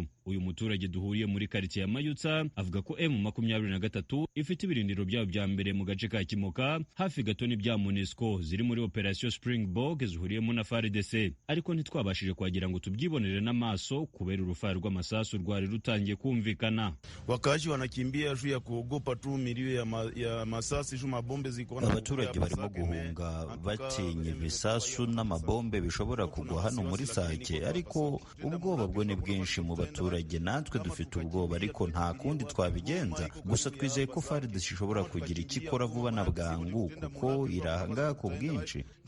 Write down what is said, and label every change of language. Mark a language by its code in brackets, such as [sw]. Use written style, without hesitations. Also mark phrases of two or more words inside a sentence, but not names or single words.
[rw] Uyu muturage duhuriye muri quartier ya Mayutsa avuga ko M23 ifite ibirindiro byabo bya mbere mu gace ka Kimoka hafi gato n'ibya MONUSCO ziri muri operation Springbok zihuriyemo na FARDC, ariko ntitwabashije kwagira ngo tubyibonere n'amaso kubera urufaya rw'amasasu rwari rutangiye kumvikana. [sw] Wakazi wanakimbia juu ya kuogopa tu milio ya masasi juu mabombe ziko. [rw] Abaturage barimo guhunga batinya ibisasu n'amabombe bishobora kugwa hano muri Sake, ariko ubwoba bwo ni bwinshi mu baturage. Natwe dufite ubwoba ariko nta kundi twabigenza, gusa twizeye ko FARDC ishobora kugira ikikora vuba na bwangu kuko irahanga ku bwinshi.